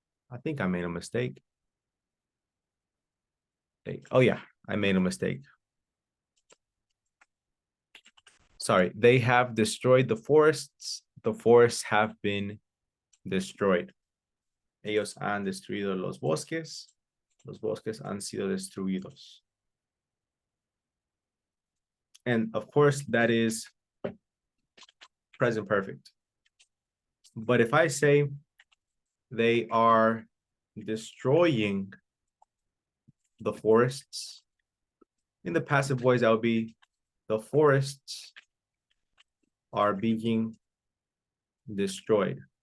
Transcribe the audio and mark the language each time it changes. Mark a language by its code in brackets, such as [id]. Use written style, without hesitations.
[en] I think I made a mistake. Oh yeah, I made a mistake. Sorry, they have destroyed the forests. The forests have been destroyed. [es] Ellos han destruido los bosques. Los bosques han sido destruidos. [en] And of course, that is present perfect. But if I say they are destroying the forests, in the passive voice, that would be the forests are being destroyed.